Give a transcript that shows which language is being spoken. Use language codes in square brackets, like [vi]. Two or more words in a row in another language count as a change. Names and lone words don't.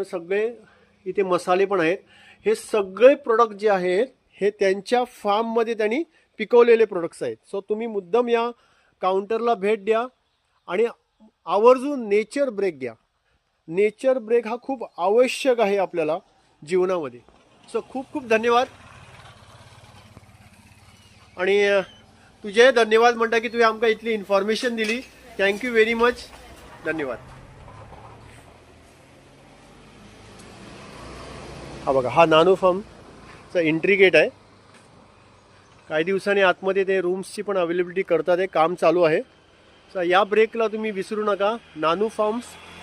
[mr] म्हणजे सगळे इथे मसाले पण आहेत. हे सगळे प्रोडक्ट जे आहेत हे त्यांच्या फार्ममध्ये त्यांनी पिकवलेले प्रोडक्ट्स आहेत. सो तुम्ही मुद्दाम या काउंटरला भेट द्या आणि आवर्जून [en] nature break [mr] घ्या. [en] nature break [mr] हा खूप आवश्यक आहे आपल्याला जीवनामध्ये. सो खूप खूप धन्यवाद. [kok] आणि तुझे धन्यवाद म्हणटा की तुवें आमकां इतली इन्फॉर्मेशन दिली. [en] thank you very much. [mr] धन्यवाद. हा बघा, हा नानू फार्मचा एंट्री गेट आहे. काही दिवसांनी आतमध्ये ते रूम्सची पण अवेलेबिलिटी करतात. हे काम चालू आहे. सो या ब्रेकला तुम्ही विसरू नका.